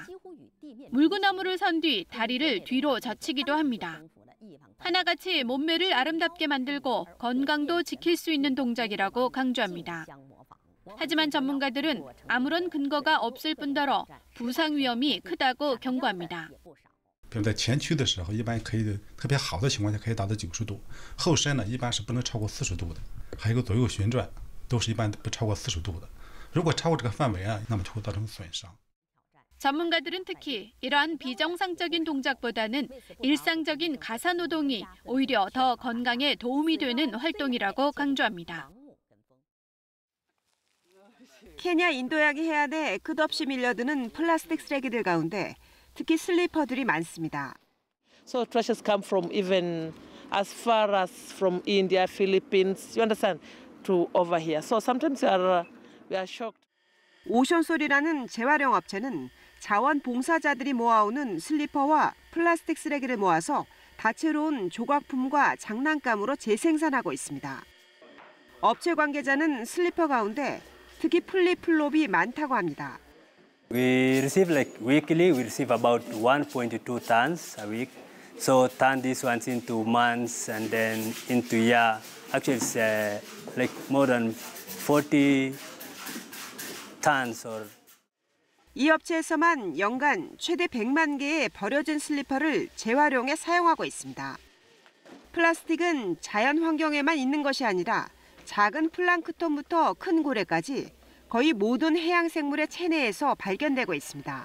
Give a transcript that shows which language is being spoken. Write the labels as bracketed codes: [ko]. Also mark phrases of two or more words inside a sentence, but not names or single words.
[ko] 물구나무를 선 뒤 다리를 뒤로 젖히기도 합니다. 하나같이 몸매를 아름답게 만들고 건강도 지킬 수 있는 동작이라고 강조합니다. 하지만 전문가들은 아무런 근거가 없을 뿐더러 부상 위험이 크다고 경고합니다. [zh] 比如在前屈的时候，一般可以特别好的情况下可以达到90度，后伸呢一般是不能超过40度的，还有一个左右旋转都是一般不超过40度的。如果超过这个范围啊，那么就会造成损伤。 [ko] 전문가들은 특히 이러한 비정상적인 동작보다는 일상적인 가사노동이 오히려 더 건강에 도움이 되는 활동이라고 강조합니다. 케냐 인도양의 해안에 끝없이 밀려드는 플라스틱 쓰레기들 가운데 특히 슬리퍼들이 많습니다. [en] So trashes come from even as far as from India, Philippines, you understand, to over here. So sometimes we are shocked. [ko] 오션솔이라는 재활용 업체는 자원봉사자들이 모아오는 슬리퍼와 플라스틱 쓰레기를 모아서 다채로운 조각품과 장난감으로 재생산하고 있습니다. 업체 관계자는 슬리퍼 가운데 특히 플립플롭이 많다고 합니다. [en] We receive weekly. We receive about 1.2 tons a week. So turn these ones into months and then into year. Actually, it's more than 40 tons or. [ko] 이 업체에서만 연간 최대 100만 개의 버려진 슬리퍼를 재활용해 사용하고 있습니다. 플라스틱은 자연 환경에만 있는 것이 아니라 작은 플랑크톤부터 큰 고래까지 거의 모든 해양 생물의 체내에서 발견되고 있습니다.